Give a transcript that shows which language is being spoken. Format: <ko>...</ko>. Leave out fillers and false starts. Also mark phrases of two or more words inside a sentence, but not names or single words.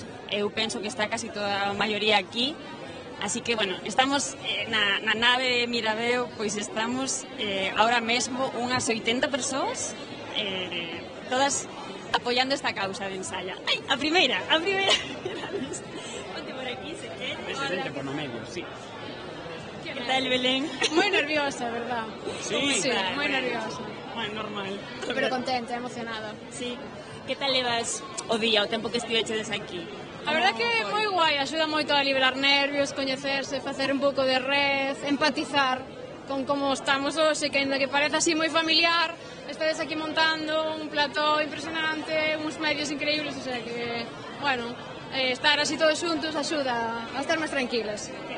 <gl>Eu penso que está casi toda a maioría aquí. Así que, bueno, estamos na nave de Miradeo, pois estamos ahora mesmo unhas 80 persoas, todas apoyando esta causa de Ensaya. Ai, a primeira. Ponte por aquí, se quede. Presidente por no medio, sí.</gl> <es>¿Qué tal, Belén? Muy nerviosa, ¿verdad? Sí. Sí, muy nerviosa. Bueno, normal. Pero contenta, emocionada. Sí.</es> <gl>Que tal levas o día, o tempo que estiveches aquí? A verdad que é moi guai, axuda moito a liberar nervios, coñecerse, facer un pouco de red, empatizar con como estamos hoxe, que ainda que parece así moi familiar, estades aquí montando un plató impresionante, uns medios increíbles,</gl> <es>o sea</es> <gl>que, bueno, estar así todos xuntos axuda a estar máis tranquilas.</gl>